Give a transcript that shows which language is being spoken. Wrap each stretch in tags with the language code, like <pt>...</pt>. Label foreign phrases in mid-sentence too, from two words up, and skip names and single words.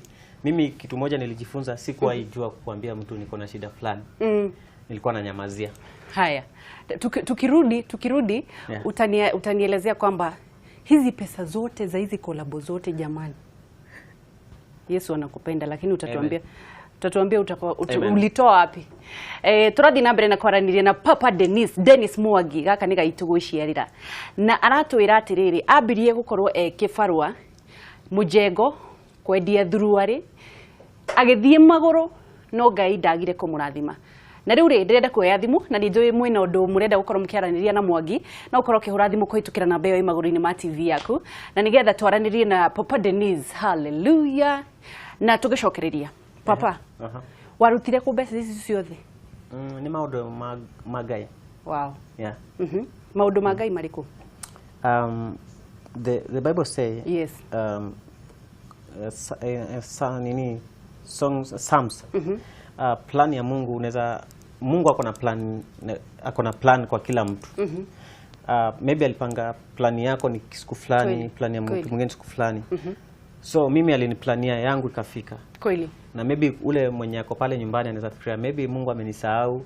<sw>Mimi kitu moja nilijifunza, sikuwa ijua kuambia mtu niko na shida fulani. Nilikuwa nanyamazia. Haya. Tukirudi utanielezea kwamba hizi pesa zote za hizi kolabo zote jamani. Yesu anakupenda, lakini utatuambia ulitoa wapi?</sw> <ki>Turathi na mbere na kwaraniria na Papa Dennis Mwangi, gaka ni gaitugwiciarira na aratwira atiriri ambirie gukorwo kibarua mujengo kwendia thuruari agithie maguru no Ngai ndagire kumurathima. Na riu ndirenda kuoya thimu na ninjui mwina undu murenda gukorwo mukiaraniria na Mwangi na ukorwo kihura thimu kuhitukira namba iyo imaguru-ini ma TV yaku na nigetha twaranirie na Papa Dennis. Hallelujah. Na tugicokereria Papa, warutire ku mbeca ici ciothe? Ni maundu magai. Wow. Yeah. Maundu magai mariku?</ki> <en>The Bible say, yes. Psalms.</en> <sw>Plan ya Mungu unaweza, Mungu ako na plan kwa kila mtu. Maybe alipanga plan yako ni siku fulani, plan ya mtu mwingine siku fulani. So mimi aliniplania yangu ikafika. Kweli. Na maybe ule mwenye ako pale nyumbani anaweza fikiria maybe Mungu amenisahau.</sw>